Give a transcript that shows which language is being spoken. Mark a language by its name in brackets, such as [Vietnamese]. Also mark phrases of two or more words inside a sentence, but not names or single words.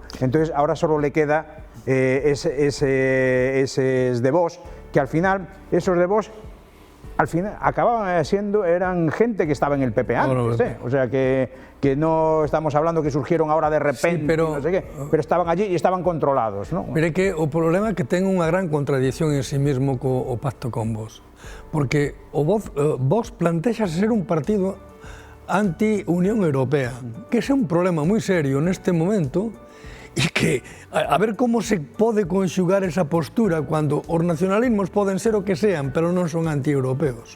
[Spanish] Entonces ahora solo le queda esos de Vox, que al final, esos de Vox, al final acababan siendo, eran gente que estaba en el PP antes, o sea que no estamos hablando que surgieron ahora de repente, sí, pero, no sé qué, pero estaban allí y estaban controlados, ¿no? [Galician] Mire que o problema é que ten unha gran contradicción [Spanish] en sí mismo [Galician] co pacto con Vox, porque o Vox plantexa ser un partido anti-Unión Europea, que é un problema moi serio neste momento, e que a ver como se pode conxugar esa postura cando os nacionalismos poden ser o que sean, pero non son anti-europeos.